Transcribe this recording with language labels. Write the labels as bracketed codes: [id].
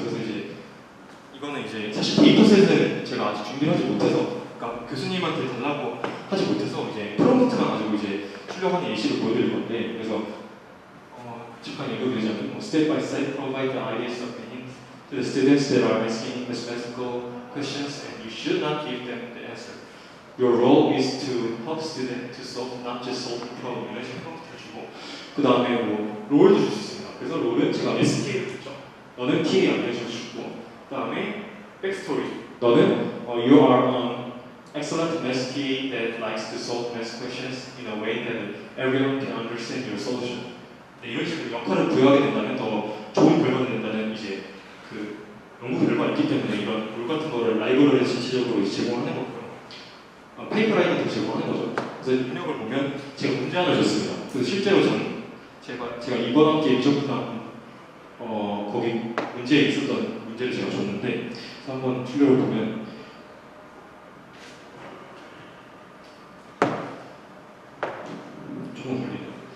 [ko] 그래서 이제 이거는 이제 사실 데이터셋을 제가 아직 준비를 하지 못해서, 그러니까 교수님한테 달라고 하지 못해서 이제 프롬프트만 가지고 이제 출력하는 예시를 보여드릴 건데, 그래서 잠깐 읽어드리자면 [en] step by step provide the ideas of the hint to the students that are asking mathematical questions, and you should not give them the answer. Your role is to help students to solve, not just solve the problem. [ko] 이런 식으로 프롬프트를 주고, 그 다음에 롤도 줄 수 있습니다. 그래서 롤은 제가 SK를 줬죠. 너는 TA 알려줄 수 있고, 그 다음에 백스토리. 너는 [en] you are an excellent math key that likes to solve math questions in a way that everyone can understand your solution. [ko] 네, 이런 식으로 역할을 부여하게 된다면 더 좋은 결과가 된다는 이제 그 연구 결과가 있기 때문에 이런 롤 같은 거를 라이브러리에 전체적으로 제공하는 거고요. 파이프라인도 제공하는 거죠. 그래서 입력을 보면 제가 문제 하나 줬습니다. 그래서 실제로 제가 이번 학기에 미적분학 거기 문제에 있었던 문제를 제가 줬는데, 그래서 한번 출력을 보면 조금 걸리네요.